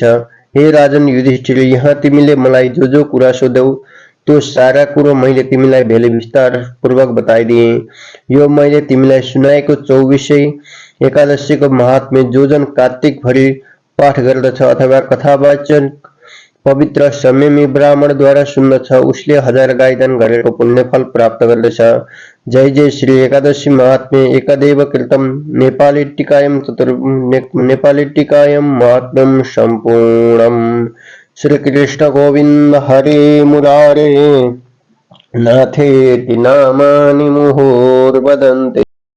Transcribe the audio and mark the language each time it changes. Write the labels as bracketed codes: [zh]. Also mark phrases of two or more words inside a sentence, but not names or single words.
[ne] हे राजन युधिष्ठिर, यहाँ तिमीले मलाई जो कुरा सोध्यौ त्यो सारा कुरो मैले तिमीलाई भेले विस्तार पूर्वक बताइदिए। यो मैले तिमीलाई सुनाएको 24 एकादशीको महात्म्य जो जन कार्तिक भरि पाठ गर्दछ अथवा कथावाचन पवित्र संयमी ब्राह्मणद्वारा सुन्दछ उसले 1000 गाई दान गरेको पुण्यफल प्राप्त गर्दछ। [sa] जय जय श्री एकादशी महात्म्य एकदेव कृतम नेपाली टीकायम महात्म्यम सम्पूर्णम। श्री कृष्ण गोविंद हरे मुरारे नाथेति नामानि मुहुर्वदन्ति।